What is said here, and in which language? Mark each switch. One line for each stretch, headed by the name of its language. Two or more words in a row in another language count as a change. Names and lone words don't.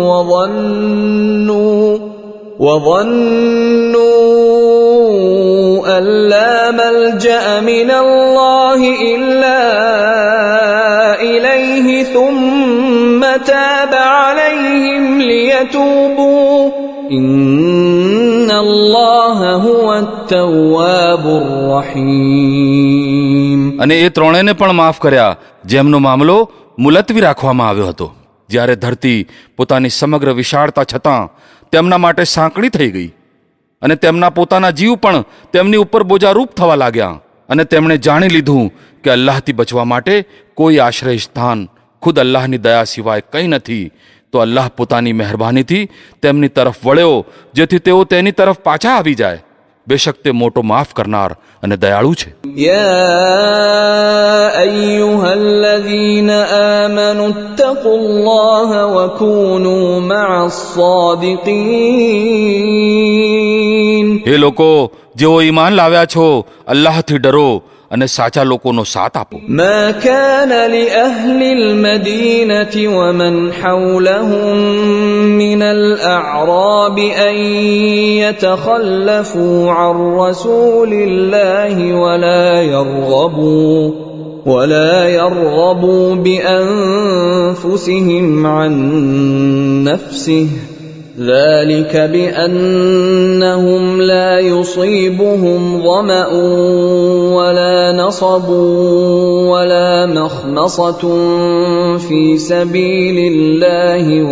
Arabic: وظنوا أن لا ملجأ من الله إلا إليه ثم تاب عليهم ليتوبوا إن الله هو التواب الرحيم.
Gujarati: અને એ ત્રણેયને પણ માફ કર્યા જેમનો મામલો મુલતવી રાખવામાં આવ્યો હતો, જ્યારે ધરતી પોતાની સમગ્ર વિશાળતા છતાં તેમના માટે સાંકડી થઈ ગઈ અને તેમના પોતાના જીવ પણ તેમની ઉપર બોજારૂપ થવા લાગ્યા. અને તેમણે જાણી લીધું કે અલ્લાહથી બચવા માટે કોઈ આશ્રય સ્થાન ખુદ અલ્લાહની દયા સિવાય કંઈ નથી, તો અલ્લાહ પોતાની મહેરબાનીથી તેમની તરફ વળ્યો જેથી તેઓ તેની તરફ પાછા આવી જાય. બેશક તે મોટો માફ કરનાર અને દયાળુ છે.
Arabic: يا أيها الذين آمنوا اتقوا الله وكونوا مع الصادقين.
Gujarati: હે લોકો જેઓ ઈમાન લાવ્યા છો, અલ્લાહથી ડરો અને સાચા લોકોનો સાથ આપો.
Arabic: ما كان لأهل المدينة ومن حولهم من الأعراب أن يتخلفوا عن رسول الله ولا يرغبوا بأنفسهم عن نفسه ذلك بأنهم لا يصيبهم ظمأ ولا نصب ولا مخمصة في سبيل الله